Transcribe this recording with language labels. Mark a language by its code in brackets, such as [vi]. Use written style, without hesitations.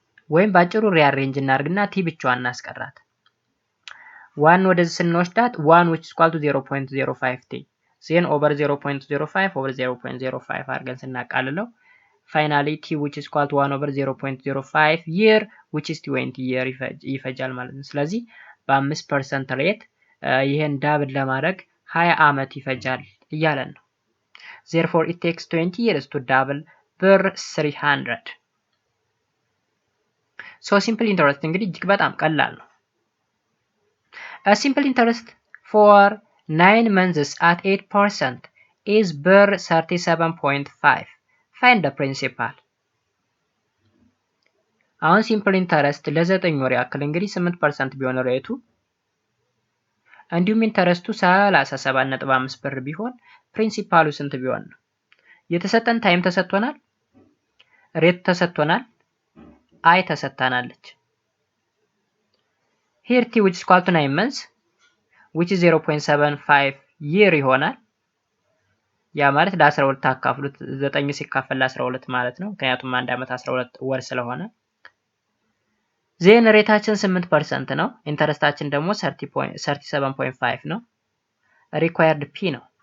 [am] ወይም ባጭሩ ሪአሬንጅ እናርግና ቲ ብቻዋን እናስቀራት። 1 ወደዚህ ስንወስዳት 1 which is equal to 0.05t ዜን ኦቨር 0.05 ኦቨር 0.05 አድርገን ስናቃልለው [en] finally t which is equal to 1 over 0.05 year which is 20 year [am] ይፈጃል ማለት ነው። ስለዚህ በ5% ሬት ይሄን ዳብል ለማድረግ 20 አመት ይፈጃል እያለን ነው። [en] therefore it takes 20 years to double per 300. so simple interest [am] እንግዲህ እጅግ በጣም ቀላል ነው። [en] a simple interest for 9 months at 8% is per 37.5. find the principal. [am] አሁን ሲምፕል ኢንተረስት ለ9 ወር ያክል እንግዲህ 8% ቢሆን ሬቱ እንዲሁም ኢንተረስቱ 37.5 ብር ቢሆን ፕሪንሲፓሉ ስንት ቢሆን ነው? የተሰጠን ታይም ተሰጥቶናል፣ ሬት ተሰጥቶናል፣ አይ ተሰጥታናለች። [en] here t which is equal to 9 months which is 0.75 year [am] ይሆናል። ያ ማለት ለ12 አካፍሉት 9 ሲካፈል ለ12 ማለት ነው። ምክንያቱም አንድ አመት 12 ወር ስለሆነ ዜን ሬታችን 8% ነው። ኢንተረስታችን ደግሞ 37.5 ነው። ሪኳየርድ ፒ ነው።